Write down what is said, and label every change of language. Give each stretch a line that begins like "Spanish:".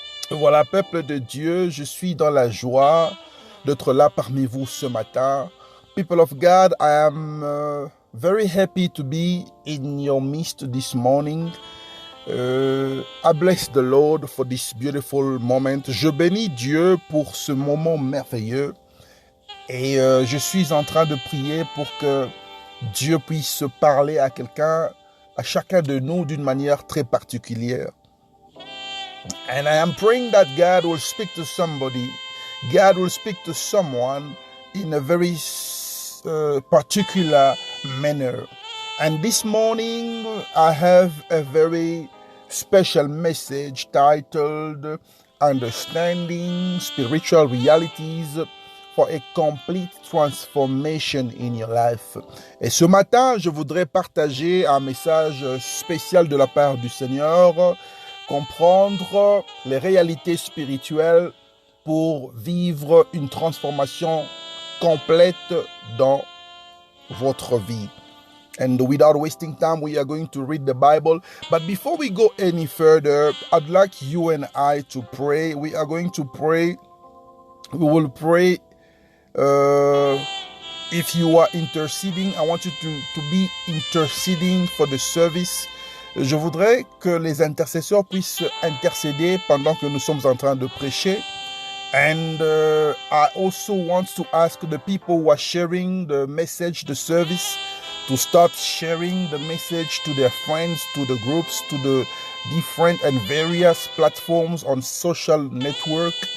French: Voilà, peuple de Dieu, je suis dans la joie d'être là parmi vous ce matin.
English: People of God, I am very happy to be in your midst this morning. I bless the Lord for this beautiful moment.
French: Je bénis Dieu pour ce moment merveilleux. Et je suis en train de prier pour que Dieu puisse parler à quelqu'un, à chacun de nous d'une manière très particulière.
English: And I am praying that God will speak to somebody. God will speak to someone in a very particular manner. And this morning I have a very special message titled Understanding Spiritual Realities for a Complete Transformation in Your Life.
French: Et ce matin, je voudrais partager un message spécial de la part du Seigneur, comprendre les réalités spirituelles pour vivre une transformation complète dans votre vie.
English: And without wasting time, we are going to read the Bible. But before we go any further, I'd like you and I to pray. We are going to pray. We will pray. If you are interceding, I want you to be interceding for the service.
French: Je voudrais que les intercesseurs puissent intercéder pendant que nous sommes en train de prêcher.
English: And I also want to ask the people who are sharing the message, the service, to start sharing the message to their friends, to the groups, to the different and various platforms on social network.